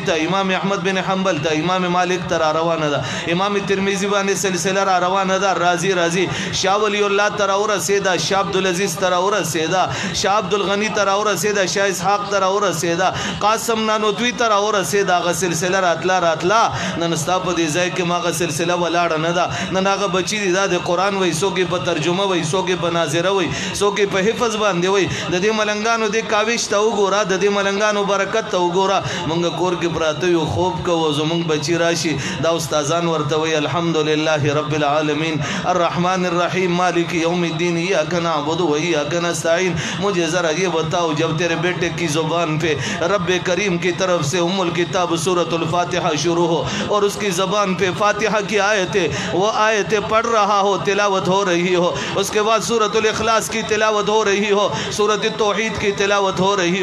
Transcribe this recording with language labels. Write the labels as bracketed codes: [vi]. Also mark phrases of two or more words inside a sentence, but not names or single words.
[ps] ته امام احمد بن حنبل ته امام مالک تر روانه ده امام ترمذی باندې سلسله را روانه ده راځي شاه ولی الله تر ورسېدا شاه عبد العزيز تر ورسېدا شاه عبد الغنی تر ورسېدا شاه اسحاق تر ورسېدا قاسم نانوتوی تر ورسېدا هغه سلسله راتلا نن ستا په دې ځای کې ماغه سلسله ولاړه نه ده نن هغه بچی دي د قران وای سوګي په ترجمه وای سوګي په ناظره وای سوګي په حفظ باندې وای د دې ملنګانو د کاوش ته وګوره د دې ملنګانو برکت ته وګوره مونږ کور کې پراته یو خوب کوو زمونږ بچی راشي دا استادان ورته وای [ar] الحمدلله رب العالمین الرحمن الرحیم مالک یوم الدین ایاک نعبد و ایاک نستعین [ur] مجھے ذرا یہ بتاؤ جب تیرے بیٹے کی زبان پہ رب کریم کی طرف سے ام الکتاب سورۃ الفاتحہ شروع ہو اور اس کی زبان پہ فاتحہ کی آیتیں وہ آیتیں پڑھ رہا ہو تلاوت ہو رہی ہو اس کے بعد سورۃ الاخلاص کی تلاوت ہو رہی ہو سورۃ التوحید کی تلاوت ہو رہی